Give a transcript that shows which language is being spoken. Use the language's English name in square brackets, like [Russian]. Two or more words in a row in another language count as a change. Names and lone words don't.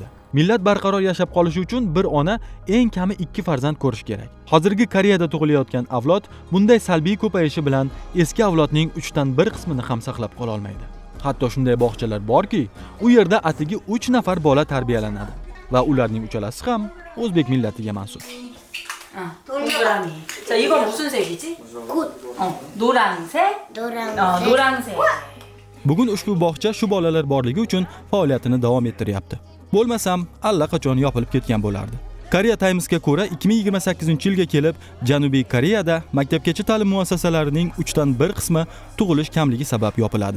[Uzbek] Millat barqaror yashab qolishi uchun bir ona eng kami 2 farzand ko'rish kerak. Hozirgi Koreyada tug'ilayotgan avlod bunday salbiy ko'payishi bilan eski avlodning 3 dan 1 qismini ham saqlab qola olmaydi. Hatto shunday bog'chalar borki, u yerda atigi 3 nafar bola tarbiyalanadi va ularning uchalasi ham o'zbek millatiga mansub. [Korean] 동그라미. 자, 이건 무슨 색이지? 굿. 노란색? 노란색. [Uzbek] Bugun ushbu bog'cha shu bolalar borligi uchun faoliyatini davom ettiryapti. Bo'lmasam, allaqachon yopilib ketgan bo'lardi. Korea Times'ga ko'ra 2028-yilga kelib Janubiy Koreyada maktabgacha ta'lim muassasalarining 3 dan 1 qismi tug'ilish kamligi sabab yopiladi.